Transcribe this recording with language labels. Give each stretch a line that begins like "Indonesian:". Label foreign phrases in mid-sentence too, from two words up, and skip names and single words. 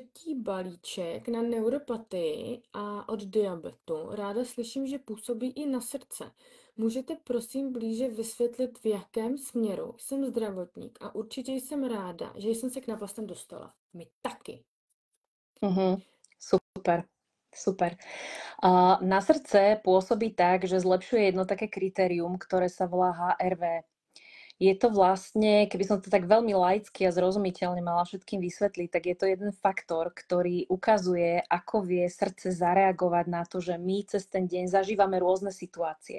Czech: balíček na neuropatii a od diabetu. Ráda slyším, že působí i na srdce. Můžete prosím blíže vysvětlit, v jakém směru? Jsem zdravotník a určitě jsem ráda, že jsem se k náplastem dostala. My taky. Super.
Slovak: Na srdce pôsobí tak, že zlepšuje jedno také kritérium, ktoré sa volá HRV. Je to vlastne, keby som to tak veľmi laicky a zrozumiteľne mala všetkým vysvetliť, tak je to jeden faktor, ktorý ukazuje, ako vie srdce zareagovať na to, že my cez ten deň zažívame rôzne situácie.